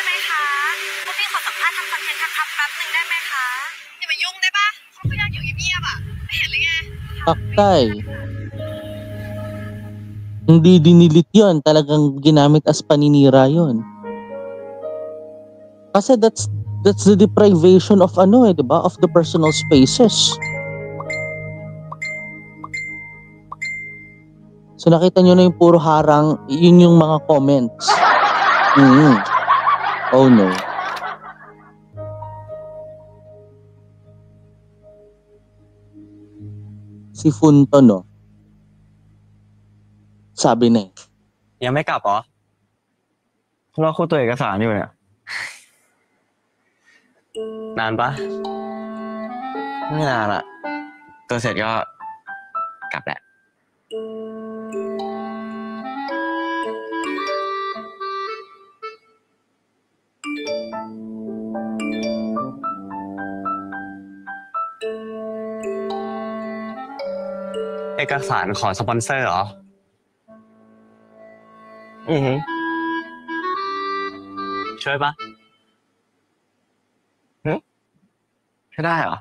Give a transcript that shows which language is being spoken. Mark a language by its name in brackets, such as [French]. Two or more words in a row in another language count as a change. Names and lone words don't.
[Thai] ไหมคะพวกพี่ขอสัมภาษณ์ทำคอนเทนต์ทักแป๊บนึงได้ไหมคะอย่ามายุ่งได้ปะเขาก็อยากอยู่เงียบๆอ่ะไม่เห็นเลยไง [Filipino] Paktay. Hindi dinilit yun. Talagang ginamit as paninira yun. [English] Kasi that's the deprivation of diba? Of the personal spaces. [Filipino] So nakita nyo na yung puro harang, yun yung mga comments. Oh no. Si Funto, no? Sabi na eh. [Thai] ยังไม่กลับเหรอรอคู่ตัวเอกสารอยู่เนี่ย นานปะไม่นานอะตัวเสร็จก็กลับแหละ เอกสารขอสปอนเซอร์เหรอ ช่วยปะช่วยได้เหรอ